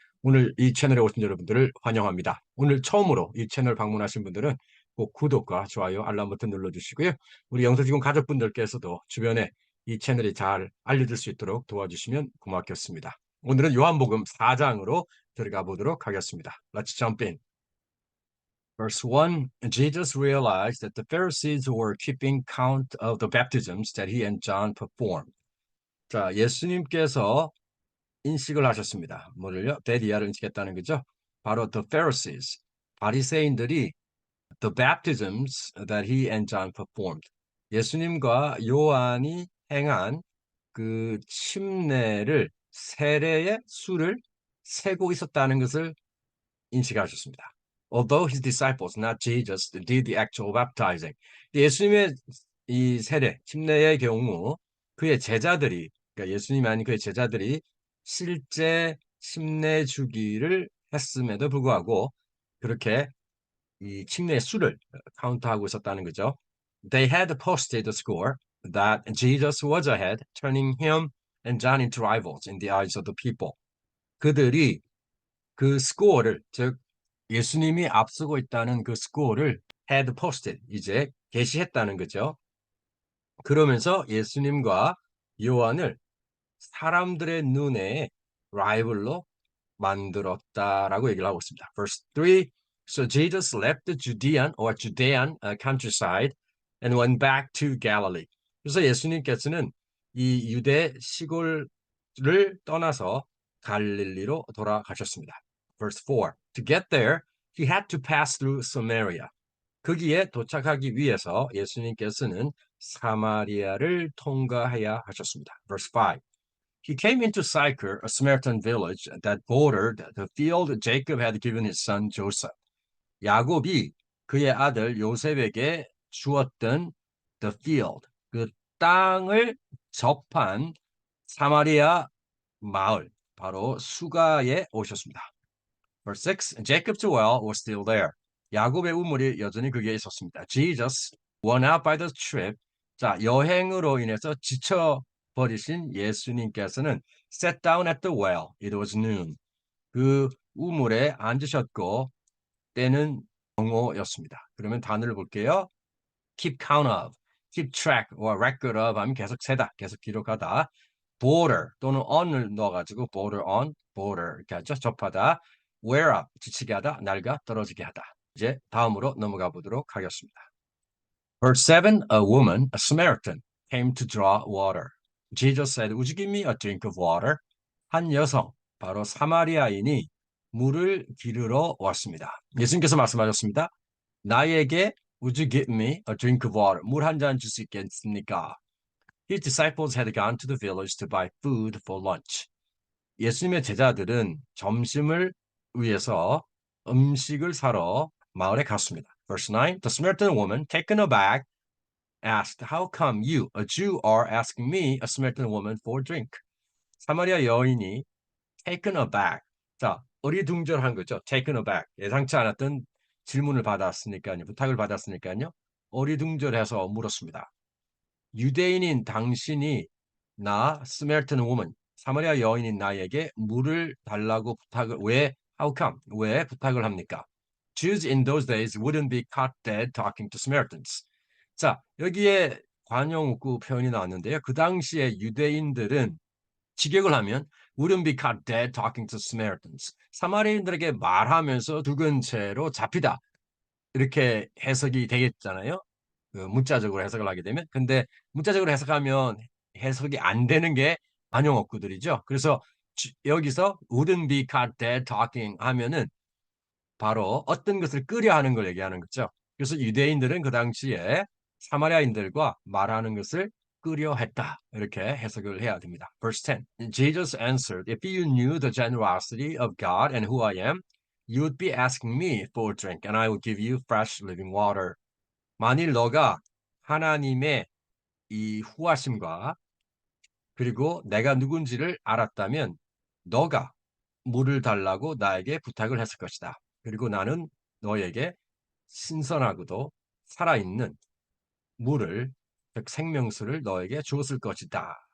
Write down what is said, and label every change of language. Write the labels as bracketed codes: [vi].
[ko] 오늘 이 채널에 오신 여러분들을 환영합니다. 오늘 처음으로 이 채널 방문하신 분들은 꼭 구독과 좋아요, 알람 버튼 눌러주시고요. 우리 영서주공 가족분들께서도 주변에 이 채널이 잘 알려질 수 있도록 도와주시면 고맙겠습니다. 오늘은 요한복음 4장으로 들어가 보도록 하겠습니다. [en] Let's jump in. Verse 1, Jesus realized that the Pharisees were keeping count of the baptisms that he and John performed. [ko] 자, 예수님께서 인식을 하셨습니다. 뭐를요? 데디아를 인식했다는 거죠. 바로 [en] the Pharisees, [ko] 바리새인들이 [en] the baptisms that he and John performed. [ko] 예수님과 요한이 행한 그 침례를 세례의 수를 세고 있었다는 것을 인식하셨습니다. [en] Although his disciples, not Jesus, did the actual baptizing. [ko] 예수님의 이 세례, 침례의 경우 그의 제자들이, 그러니까 예수님이 아닌 그의 제자들이 실제 침례 주기를 했음에도 불구하고 그렇게 이 침례의 수를 카운트하고 있었다는 거죠. [en] They had posted the score that Jesus was ahead, turning him and John into rivals in the eyes of the people. [ko] 그들이 그 스코어를, 즉 예수님이 앞서고 있다는 그 스코어를 [en] had posted, [ko] 이제 게시했다는 거죠. 그러면서 예수님과 요한을 사람들의 눈에 라이벌로 만들었다라고 얘기를 하고 있습니다. [en] Verse 3, So Jesus left the Judean countryside and went back to Galilee. [ko] 그래서 예수님께서는 이 유대 시골을 떠나서 갈릴리로 돌아가셨습니다. [en] Verse 4, To get there, he had to pass through Samaria. [ko] 거기에 도착하기 위해서 예수님께서는 사마리아를 통과해야 하셨습니다. [en] Verse 5, He came into Sychar, a Samaritan village that bordered the field Jacob had given his son Joseph. [ko] 야곱이 그의 아들 요셉에게 주었던 [en] the field, [ko] 그 땅을 접한 사마리아 마을, 바로 수가에 오셨습니다. [en] Verse 6, Jacob's well was still there. [ko] 야곱의 우물이 여전히 거기에 있었습니다. [en] Jesus, worn out by the trip, [ko] 자, 여행으로 인해서 지쳐버리신 예수님께서는 [en] sat down at the well. It was noon. [ko] 그 우물에 앉으셨고 때는 정오였습니다. 그러면 단어를 볼게요. [en] keep count of, keep track or record of [ko] 하면 계속 세다, 계속 기록하다. border 또는 on을 넣어가지고 [en] border on, [ko] border 이렇게 하죠. 접하다. [en] wear up, [ko] 지치게 하다, 낡아, 떨어지게 하다. 이제 다음으로 넘어가 보도록 하겠습니다. [en] Verse 7, a woman, a Samaritan, came to draw water. Jesus said, Would you give me a drink of water? [ko] 한 여성, 바로 사마리아인이 물을 기르러 왔습니다. 예수님께서 말씀하셨습니다. 나에게 [en] Would you give me a drink of water? [ko] 물 한 잔 줄 수 있겠습니까? [en] His disciples had gone to the village to buy food for lunch. [ko] 예수님의 제자들은 점심을 위해서 음식을 사러 마을에 갔습니다. [en] Verse 9, The Samaritan woman, taken aback, asked, How come you, a Jew, are asking me, a Samaritan woman, for drink? [ko] 사마리아 여인이 [en] taken aback. [ko] 자, 어리둥절한 거죠. [en] taken aback. [ko] 예상치 않았던 질문을 받았으니까요. 부탁을 받았으니까요. 어리둥절해서 물었습니다. 유대인인 당신이 나, 스메르튼 woman, 사마리아 여인인 나에게 물을 달라고 부탁을 [en] how come? [ko] 왜 부탁을 합니까? Jews in those days wouldn't be caught dead talking to Samaritans. 자, 여기에 관용구 표현이 나왔는데요. 그 당시에 유대인들은 직역을 하면 [en] wouldn't be caught dead talking to Samaritans. [ko] 사마리아인들에게 말하면서 죽은 채로 잡히다. 이렇게 해석이 되겠잖아요. 그 문자적으로 해석을 하게 되면. 근데 문자적으로 해석하면 해석이 안 되는 게 관용어구들이죠. 그래서 여기서 [en] wouldn't be caught dead talking [ko] 하면은 바로 어떤 것을 끄려 하는 걸 얘기하는 거죠. 그래서 유대인들은 그 당시에 사마리아인들과 말하는 것을 끄려 했다. 이렇게 해석을 해야 됩니다. [en] Verse 10. Jesus answered, If you knew the generosity of God and who I am, you would be asking me for a drink, and I would give you fresh living water. [ko] 만일 너가 하나님의 이 후하심과 그리고 내가 누군지를 알았다면 너가 물을 달라고 나에게 부탁을 했을 것이다. 그리고 나는 너에게 신선하고도 살아있는 물을, 즉 생명수를 너에게 주었을 것이다.